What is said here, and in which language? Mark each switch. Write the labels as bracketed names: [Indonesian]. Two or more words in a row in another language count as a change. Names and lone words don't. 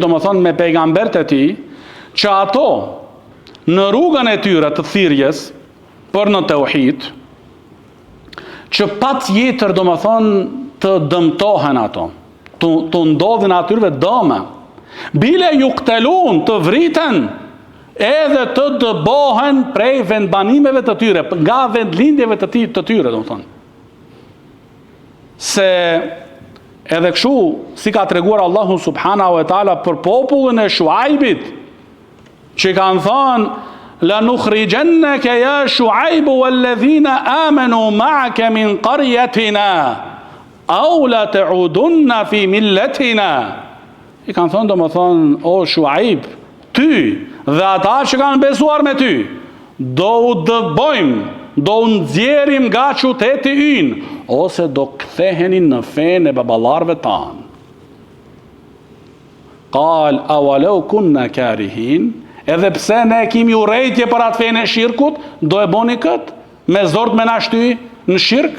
[Albanian] do më thonë me pejgambert e ti, që ato në rrugën e tyre të thirrjes për në tauhid, që pa tjetër do më thonë të dëmtohen ato, të ndodhin atyre dëme, bile ju ktelun të vriten, edhe të dëbohen prej vendbanimeve të tyre, nga vendlindjeve të tyre, do më thonë. Se edhe kështu, si ka treguar Allahu [Arabic] سبحانه وتعالى [Albanian] për popullin e Shuaibit, që kanë thonë, [Arabic] لنخرجنك يا شعيب والذين آمنوا معك من قريتنا أو لتعودن في ملتنا. [Albanian] I kanë thonë, do më thonë, o Shuaib, ty dhe ata që kanë besuar me ty, do u dëbojmë, do u nxjerrim nga qyteti ynë, ose do kthehenin në fenë e baballarëve tanë. [Arabic] قال أولو كنا كارهين, [Albanian] edhe pse ne kemi urrejtje për atë fenë e shirkut, do e boni këtë, me zort me na shty në shirk?